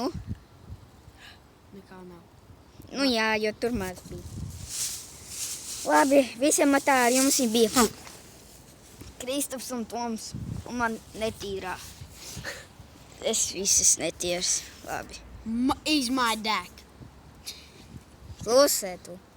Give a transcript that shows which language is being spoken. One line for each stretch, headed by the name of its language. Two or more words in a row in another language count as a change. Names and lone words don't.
Latvian: Nekā nav. Nu jā, jo tur maz bija. Labi, visiem tā ar jums bija. Kristaps un Toms. Un man netīrā. Es visas netīras. Labi.
English: Is my deck.
Latvian: Klusē tu.